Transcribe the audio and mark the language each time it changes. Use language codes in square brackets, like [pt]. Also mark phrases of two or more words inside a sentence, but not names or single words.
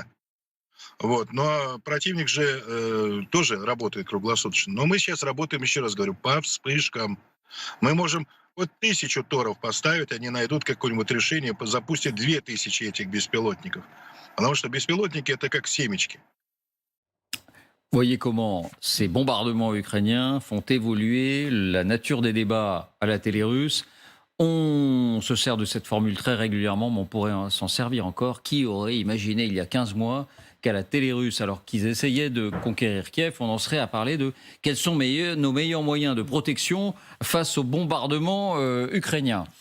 [ru] Вот, но противник же тоже работает круглосуточно. Но мы сейчас работаем, еще раз говорю, по вспышкам. Мы можем вот 1000 торов поставить, они найдут какое-нибудь решение, запустят 2000 этих беспилотников. Потому что беспилотники — это как семечки. [fr] Voyez comment ces bombardements ukrainiens font évoluer la nature des débats à la télé russe. On se sert de cette formule très régulièrement, mais on pourrait s'en servir encore. Qui aurait imaginé il y a 15 mois qu'à la télé russe, alors qu'ils essayaient de conquérir Kiev, on en serait à parler de quels sont nos meilleurs moyens de protection face aux bombardements ukrainiens.